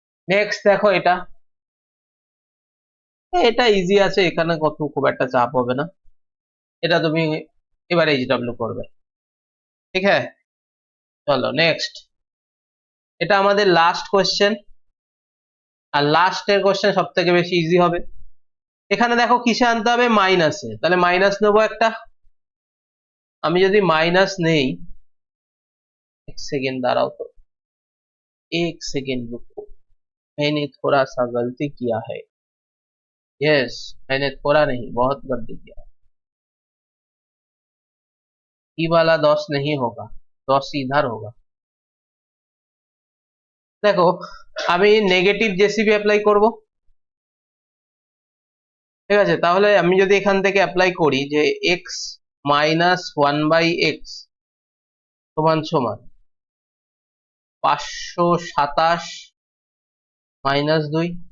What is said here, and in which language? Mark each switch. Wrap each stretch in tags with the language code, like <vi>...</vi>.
<bn>Next দেখো এটা, এটা ইজি আছে, এখানে কত খুব একটা চাপ হবে না, এটা তুমি এবার এইচডব্লিউ করবে। ঠিক আছে, চলো নেক্সট, এটা আমাদের লাস্ট কোশ্চেন, আর লাস্টের কোশ্চেন সব থেকে বেশি ইজি হবে। এখানে দেখো কিসে আনতে হবে, মাইনাসে, তাহলে মাইনাস নেবো একটা। আমি যদি মাইনাস নেই,</bn> <hi>एक सेकेंड दाঁড়াও तो, एक सेकेंड रुको, मैंने थोड़ा सा गलती किया है। यस, मैंने थोड़ा नहीं बहुत गलती किया। ई वाला 10 नहीं होगा, 10 इधर होगा।</hi> <bn>দেখো আমি নেগেটিভ জেসিবি অ্যাপ্লাই করব, ঠিক আছে। তাহলে আমি যদি এখান থেকে অ্যাপ্লাই করি যে x মাইনাস 1/x সমান সমান 527 মাইনাস 2।</bn>